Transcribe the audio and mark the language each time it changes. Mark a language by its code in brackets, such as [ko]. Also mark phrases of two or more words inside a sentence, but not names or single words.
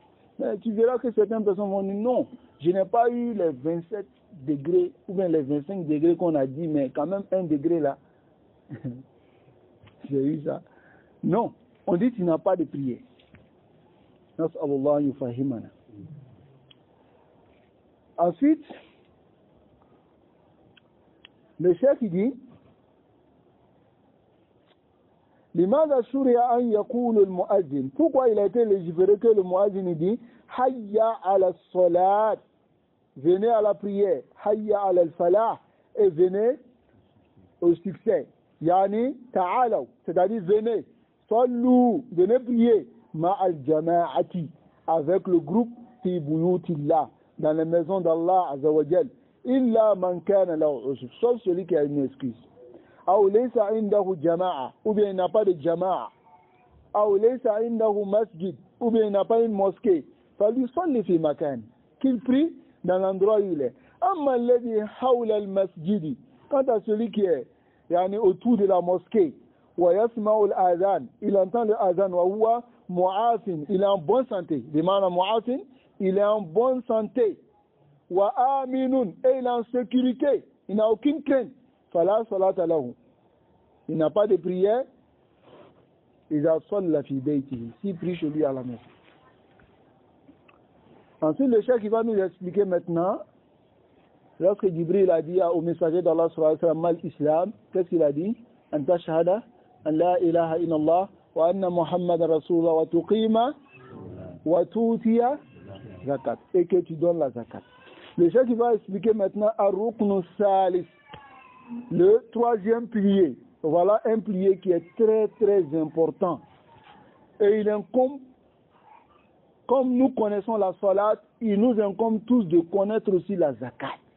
[fr] Mais tu verras que certaines personnes vont dire non, je n'ai pas eu les 27 degrés ou bien les 25 degrés qu'on a dit, mais quand même 1 degré là. J'ai eu ça. Non, on dit tu n'as pas de prière. [ar] نسأل الله يفهمنا. [fr] Ensuite, le chef dit [ar] لماذا شرع أن يقول المؤذن, [fr] pourquoi il a été légiféré que le muazzin dit [ar] حي على الصلاة, [fr] venez à la prière, [ar] حي على الفلاح, [fr] et venez au succès, [ar] يعني تعالوا, [fr] c'est-à-dire venez, sallu, venez prier, [ar] مع الجماعة, [fr] avec le groupe [ar] في بيوت الله, [fr] dans les maisons d'Allah [ar] عز وجل, إلا من كان له عذر, [fr] sauf celui qui a une excuse. [ar] أو ليس عنده جماعة, [fr] ou bien il n'a pas de jama'a. [ar] أو ليس عنده مسجد, [fr] ou bien il n'a pas une mosquée. [ar] فليصل في مكان, [fr] qu'il prie dans l'endroit où il est. [ar] أما الذي حول المسجد, [fr] quant à celui qui est autour de la mosquée, [ar] ويسمع الأذان, [fr] il entend le adhan, [ar] وهو معافى, [fr] il est en bonne santé. De manière mu'afin, il est en bonne santé. [ar] وآمن, [fr] et il est en sécurité, il n'a aucune crainte. [ar] فلا صلاة له, [fr] il n'a pas de prière, il a [ar] صلى في بيته, [fr] s'il prie chez lui à la maison. Ensuite, le cheikh, il va nous expliquer maintenant, lorsque Jibril a dit au messager d'Allah [ar] صلى الله عليه وسلم, ما الإسلام, [fr] qu'est-ce qu'il a dit? [ar] أن تشهد أن لا إله إلا الله وأن محمد رسول الله وتقيم وتؤتي الزكاة. [fr] Et que tu donnes la zakat. Le cheikh, il va expliquer maintenant [ar] الركن الثالث, [fr] le troisième pilier. Voilà un pilier qui est très très important. Et il incombe, comme nous connaissons la salat, il nous incombe tous de connaître aussi la zakat